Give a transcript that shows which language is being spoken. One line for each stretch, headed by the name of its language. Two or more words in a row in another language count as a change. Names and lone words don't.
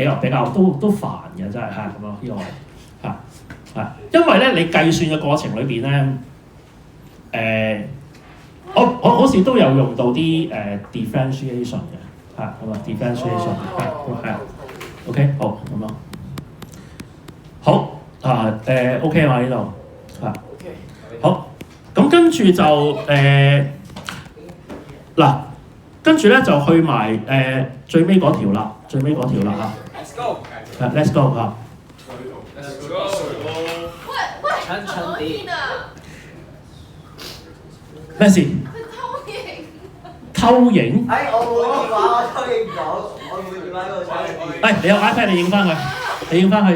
Cantonese: 比較都煩嘅真係係咁咯呢個位係，因為咧你計算嘅過程裏邊咧我好似都有用到啲differentiation 嘅，係咁啊 differentiation 係 OK 好咁咯，好OK 嘛呢度係好，咁跟住就嗱，跟住咧就去埋最尾嗰條啦嚇
English: Let's go。，let's go 嚇。
Cantonese: 蠢啲。咩事？偷影？我冇電話，我偷影唔到，我冇電話嗰度偷影。你有 iPad 你影翻佢，影翻佢。